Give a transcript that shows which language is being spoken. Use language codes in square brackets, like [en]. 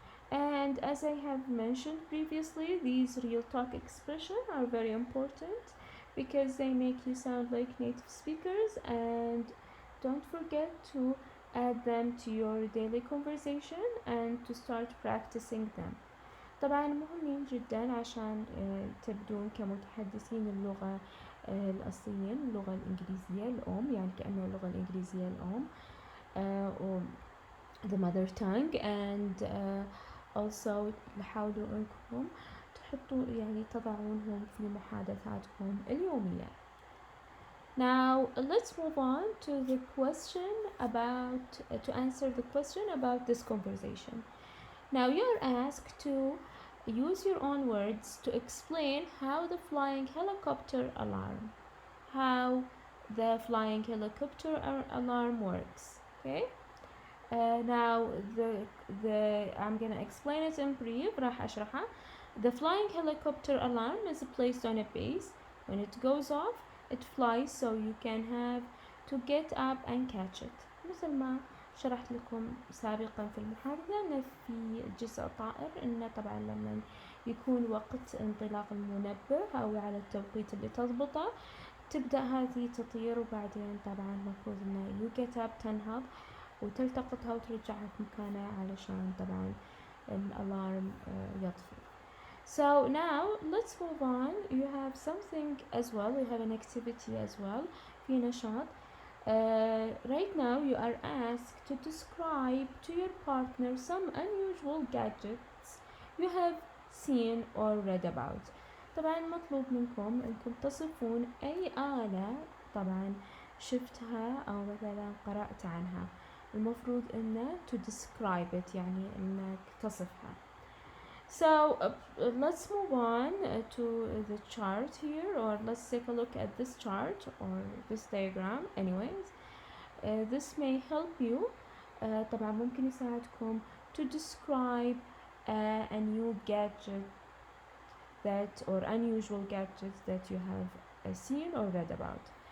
[en] And as I have mentioned previously, these real talk expressions are very important because they make you sound like native speakers, and don't forget to add them to your daily conversation and to start practicing them. [ar] طبعا مهمين جدا عشان تبدون كمتحدثين اللغة الأصلية، اللغة الإنجليزية الأم، يعني كأنه اللغة الإنجليزية الأم [en] or the mother tongue. And also [ar] حاولوا أنكم تحطوا يعني تضعونهم في محادثاتكم اليومية. [en] Now let's move on to the question to answer the question about this conversation. Now you're asked to use your own words to explain how the flying helicopter alarm works. Okay. Now I'm gonna explain it in brief. [ar] راح أشرحها. [en] The flying helicopter alarm is placed on a base. When it goes off, it flies, so you can have to get up and catch it. [ar] مثل ما شرحت لكم سابقا في المحاضرة أن في جزء طائر أنه طبعا لما يكون وقت انطلاق المنبه أو على التوقيت اللي تضبطه تبدأ هذه تطير، وبعدين طبعا المفروض أنه [en] you get up [ar] تنهض وتلتقطها وترجعها في مكانها علشان طبعا الألارم يطفي. [en] So now let's move on. You have something as well. We have an activity as well. [ar] في نشاط. [en] Right now you are asked to describe to your partner some unusual gadgets you have seen or read about. [ar] طبعا مطلوب منكم انكم تصفون اي آلة طبعا شفتها او مثلا قرأت عنها. المفروض انه [en] to describe it [ar] يعني انك تصفها. [en] So let's move on to the chart here, or let's take a look at this chart or this diagram. Anyways, this may help you. [ar] طبعا ممكن يساعدكم [en] to describe a new gadget that or unusual gadgets that you have seen or read about.